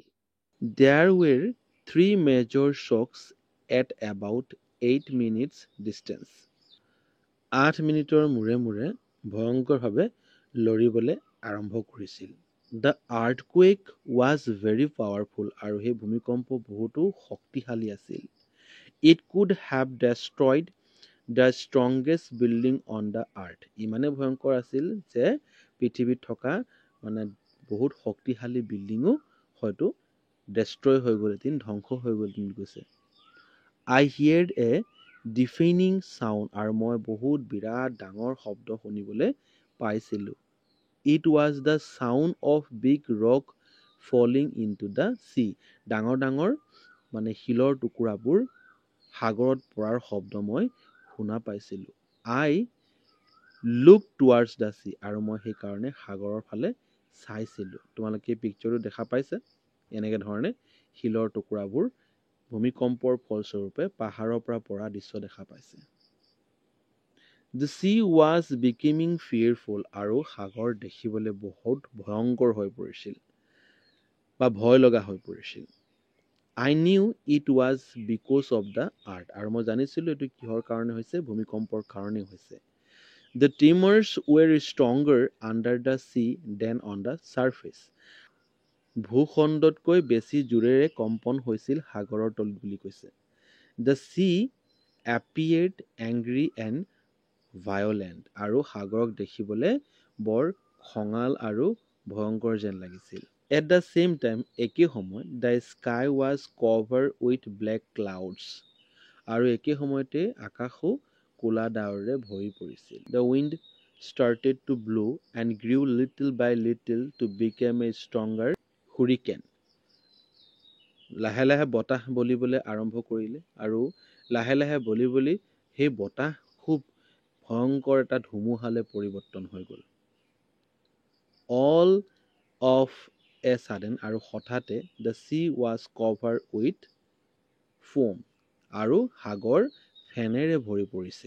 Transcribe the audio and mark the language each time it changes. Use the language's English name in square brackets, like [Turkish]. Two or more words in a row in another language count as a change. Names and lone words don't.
[English] There were 3 major shocks at about 8 minutes distance. [Assamese] 8 মিনিটৰ মূৰে মূৰে ভয়ংকৰভাৱে লৰিবলৈ আৰম্ভ কৰিছিল। [English] The earthquake was very powerful [Assamese] আৰু সেই ভূমিকম্প বহুতো শক্তিশালী আছিল। [English] It could have destroyed the strongest building on the earth. [Assamese] ইমানে ভয়ংকৰ আছিল যে পৃথিৱীত থকা মানে বহুত শক্তিশালী বিল্ডিঙো হয়তো destroy হৈ গ'লহেঁতেন, ধ্বংস হৈ গ'লহেঁতেন কৈছে। [English] I heard a deafening sound [Assamese] আৰু মই বহুত বিৰাট ডাঙৰ শব্দ শুনিবলৈ পাইছিলোঁ। [English] It was the sound of big rock falling into the sea. [Assamese] ডাঙৰ ডাঙৰ মানে শিলৰ টুকুৰাবোৰ সাগৰত পৰাৰ শব্দ মই শুনা পাইছিলোঁ। [English] I looked towards the sea [Assamese] আৰু মই সেইকাৰণে সাগৰৰ ফালে চাইছিলোঁ। তোমালোকে পিকচাৰটো দেখা পাইছে? এনেকে ধৰণে শিলৰ টুকুৰাবোৰ ভূমিকম্পৰ ফলস্বৰূপে পাহাৰৰ পৰা পৰা দৃশ্য দেখা পাইছে। [English] The sea was becoming fearful [Assamese] আৰু সাগৰ দেখিবলৈ বহুত ভয়ংকৰ হৈ পৰিছিল বা ভয় লগা হৈ পৰিছিল। [English] I knew it was because of the earth [Assamese] আৰু মই জানিছিলোঁ এইটো কিহৰ কাৰণে হৈছে, ভূমিকম্পৰ কাৰণে হৈছে। [English] The tremors were stronger under the sea than on the surface. [Assamese] ভূখণ্ডতকৈ বেছি জোৰেৰে কম্পন হৈছিল সাগৰৰ তলিত বুলি কৈছে। [English] The sea appeared angry and violent [Assamese] আৰু সাগৰক দেখিবলৈ বৰ খঙাল আৰু ভয়ংকৰ যেন লাগিছিল। [English] At the same time, [Assamese] একে সময়ত [English] the sky was covered with black clouds [Assamese] আৰু একে সময়তে আকাশো ক'লা ডাৱৰেৰে ভৰি পৰিছিল। [English] The wind started to blow and grew little by little to become a stronger hurricane. [Assamese] লাহে লাহে বতাহ বলিবলৈ আৰম্ভ কৰিলে আৰু লাহে লাহে বলি বলি সেই বতাহ খুব ভয়ংকৰ এটা ধুমুহালৈ পৰিৱৰ্তন হৈ গ'ল। [English] All of a sudden [Assamese] আৰু হঠাতে [English] the sea was covered with foam [Assamese] আৰু সাগৰ ফেনেৰে ভৰি পৰিছিল।